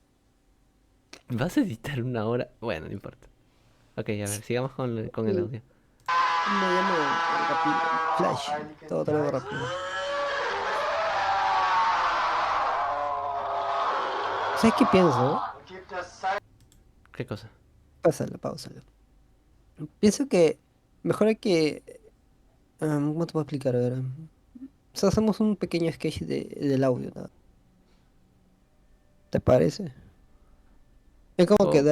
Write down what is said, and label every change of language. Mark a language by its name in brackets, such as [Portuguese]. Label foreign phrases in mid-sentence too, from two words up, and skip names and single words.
[Spanish] ¿Vas a editar una hora? Bueno, no importa. Ok, a ver, sigamos con el Sí, audio. me llamo rápido. Flash. [German] Heiligen [Spanish] Todo lo hago [German] Geist. [Spanish] rápido. ¿Sabes qué pienso? [German] Und gib das Zeichen. [Spanish] ¿Qué cosa? Pásala, pausala. Pienso que mejor hay que. ¿Cómo te puedo explicar? A ver. O sea, hacemos un pequeño sketch del audio, ¿no? ¿Te parece? Es como que